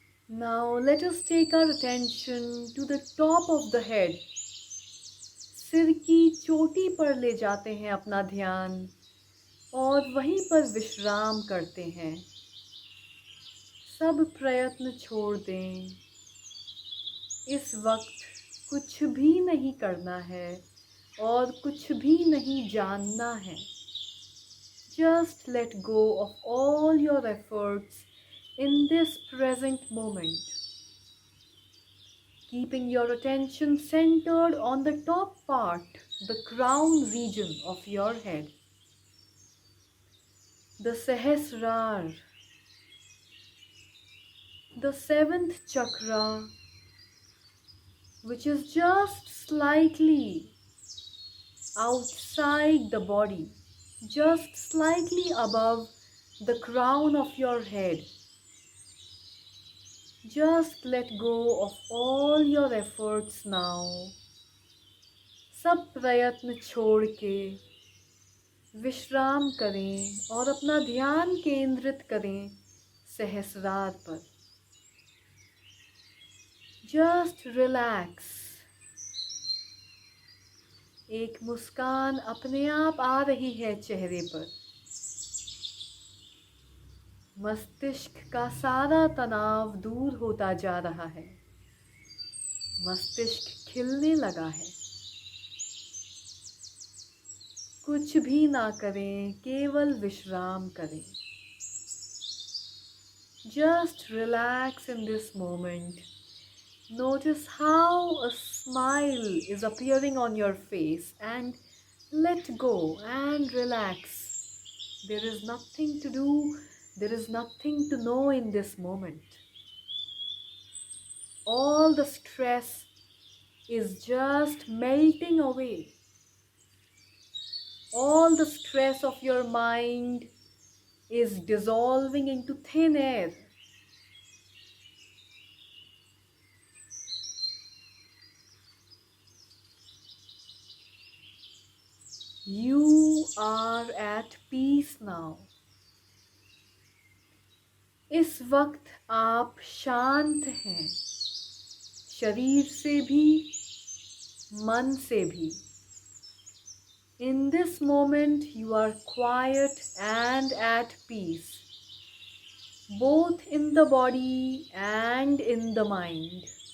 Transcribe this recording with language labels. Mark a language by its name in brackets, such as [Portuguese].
[English] Now let us take our attention to the top of the head. [Hindi] सिर की चोटी पर ले जाते हैं अपना ध्यान और वहीं पर विश्राम करते हैं। सब प्रयत्न छोड़ दें। इस वक्त कुछ भी नहीं करना है और कुछ भी नहीं जानना है। [English] Just let go of all your efforts in this present moment, keeping your attention centered on the top part, the crown region of your head, the Sahasrar, the seventh chakra, which is just slightly outside the body, just slightly above the crown of your head. Just let go of all your efforts now. [Hindi] सब प्रयत्न छोड़ के विश्राम करें और अपना ध्यान केंद्रित करें सहस्रार पर। [English] Just relax. [Hindi] एक मुस्कान अपने आप आ रही है चेहरे पर। मस्तिष्क का सारा तनाव दूर होता जा रहा है। मस्तिष्क खिलने लगा है। कुछ भी ना करें, केवल विश्राम करें। [English] Just relax in this moment. Notice how a smile is appearing on your face and let go and relax. There is nothing to do. There is nothing to know in this moment. All the stress is just melting away. All the stress of your mind is dissolving into thin air. You are at peace now. [Hindi] इस वक्त आप शांत हैं, शरीर से भी, मन से भी। [English] In this moment, you are quiet and at peace, both in the body and in the mind.